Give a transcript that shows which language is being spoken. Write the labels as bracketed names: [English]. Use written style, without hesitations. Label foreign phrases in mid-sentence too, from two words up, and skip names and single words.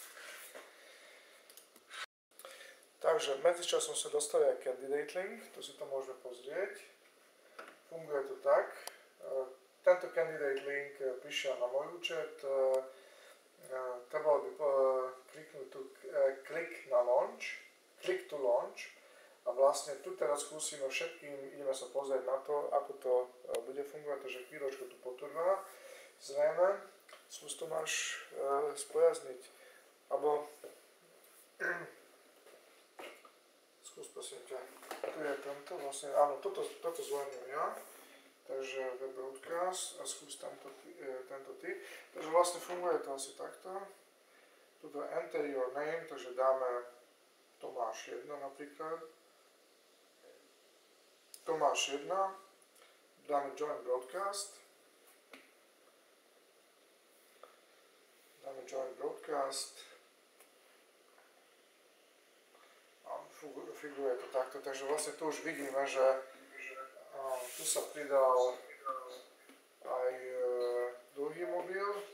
[Slovak] Takže medzičasom sa dostali aj [English] candidate link, [Slovak] tu si to môžeme pozrieť. Funguje to tak. Tento [English] candidate link [Slovak] prišiel na môj účet. Trebalo by kliknúť tu click na launch, [English] click to launch. [Slovak] A vlastne tu teraz skúsime všetkým, ideme sa pozrieť na to, ako to bude fungovať, takže chvíľočku tu potrvá. Zrejme, skús to máš spojazniť, alebo skús prosím ťa, tu je tento, vlastne, áno, toto zvládnem ja, takže [English] web broadcast [Slovak] a skús tento typ, takže vlastne funguje to asi takto, tuto [English] enter your name, [Slovak] takže dáme Tomáš 1 napríklad, Tomáš 1, dáme [English] join broadcast, [Slovak] figuruje to takto, takže vlastne tu už vidíme, že tu sa pridal aj druhý mobil.